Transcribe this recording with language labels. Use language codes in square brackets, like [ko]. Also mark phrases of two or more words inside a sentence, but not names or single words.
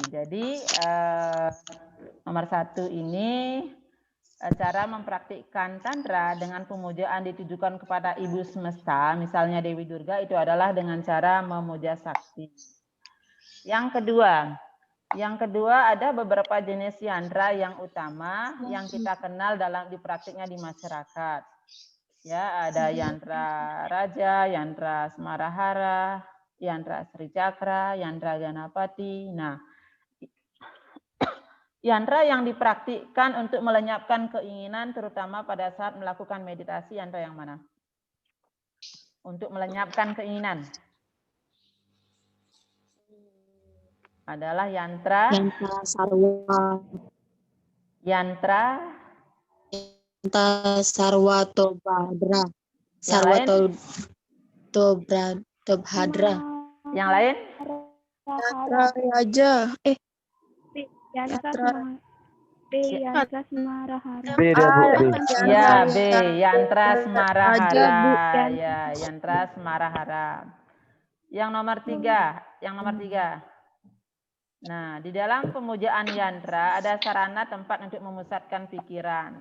[id] Jadi nomor 1 ini cara mempraktikkan tantra dengan pemujaan ditujukan kepada ibu semesta, misalnya Dewi Durga, itu adalah dengan cara memuja sakti. Yang kedua ada beberapa jenis yantra yang utama yang kita kenal dalam dipraktiknya di masyarakat. Ya, ada yantra raja, yantra semarahara, yantra Sri Cakra, yantra Ganapati. Nah, yantra yang dipraktikkan untuk melenyapkan keinginan terutama pada saat melakukan meditasi, yantra yang mana? Untuk melenyapkan keinginan. Adalah yantra sarwa. Yantra Sarwatobhadra. Sarwatobhadra. Yang lain? Yantra raja. Yantra Semarahara. B dia, Bu. B. Ya, B. Yantra Semarahara. Ya, yantra Semarahara. Yang nomor 3. Nah, di dalam pemujaan yantra ada sarana tempat untuk memusatkan pikiran.